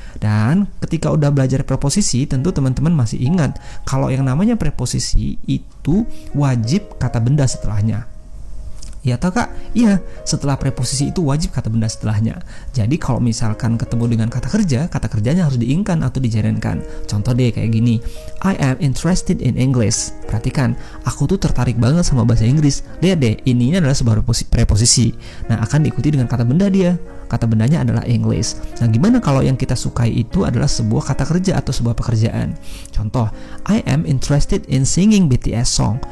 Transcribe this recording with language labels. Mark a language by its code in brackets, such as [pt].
[id] Dan ketika udah belajar preposisi, tentu teman-teman masih ingat kalau yang namanya preposisi itu wajib kata benda setelahnya. Iya atau kak? Iya, setelah preposisi itu wajib kata benda setelahnya. Jadi kalau misalkan ketemu dengan kata kerjanya harus diingkan atau dijarenkan. Contoh deh kayak gini, [en] I am interested in English. [id] Perhatikan, aku tuh tertarik banget sama bahasa Inggris. Lihat deh, ininya adalah sebuah preposisi. Nah, akan diikuti dengan kata benda dia. Kata bendanya adalah English. Nah, gimana kalau yang kita sukai itu adalah sebuah kata kerja atau sebuah pekerjaan? Contoh, [en] I am interested in singing BTS song.